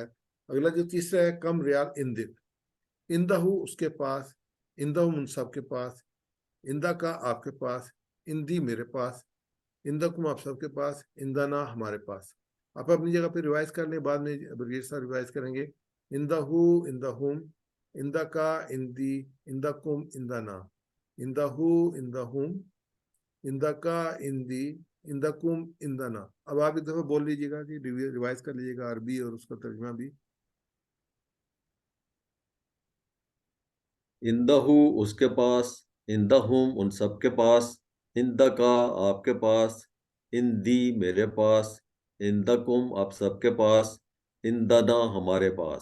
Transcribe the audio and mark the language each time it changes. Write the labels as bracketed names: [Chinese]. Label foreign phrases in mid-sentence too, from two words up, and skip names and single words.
[Urdu] اگلا جو تیسرا ہے، [Arabic] کم ریال اندک. [Urdu] اندہ اس کے پاس، اندہ ان سب کے پاس، اندہ کا آپ کے پاس، اندی میرے پاس، اندکم آپ سب کے پاس، اندنا ہمارے پاس. آپ اپنی جگہ پہ ریوائز کر لیں، بعد میں برگیڈ صاحب ریوائز کریں گے. [Arabic] اندہو، اندہم، اندکا، اندی، اندکم، اندنا. اندہو، اندہم، اندکا، اندی، اندکم، اندنا. [Urdu] اب آپ ایک دفعہ بول لیجیے گا کہ ریوائز کر لیجیے گا عربی اور اس کا ترجمہ بھی. اندہو اس کے پاس، اندہم ان سب کے پاس، اندکا آپ کے پاس، اندی میرے پاس، اندکم آپ سب کے پاس، اندنا ہمارے پاس.